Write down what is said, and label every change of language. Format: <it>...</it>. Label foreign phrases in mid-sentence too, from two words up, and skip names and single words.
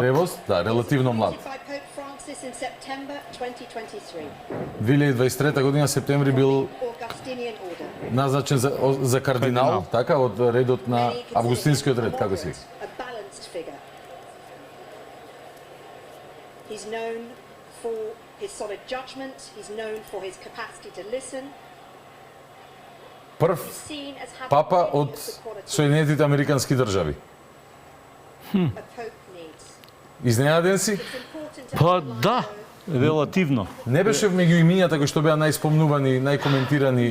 <mk>Превост, да, релативно млад. 2023 година септември бил назначен за кардинал, така, од редот на Августинскиот ред, како се?</mk> <en>He's known for his solid judgment, he's known for his capacity to listen.</en> <mk>Прв папа од Соединетите Американски држави. Изненаден си? Па да, релативно. Не беше меѓу имињата кои што беа најспомнувани, најкоментирани.</mk>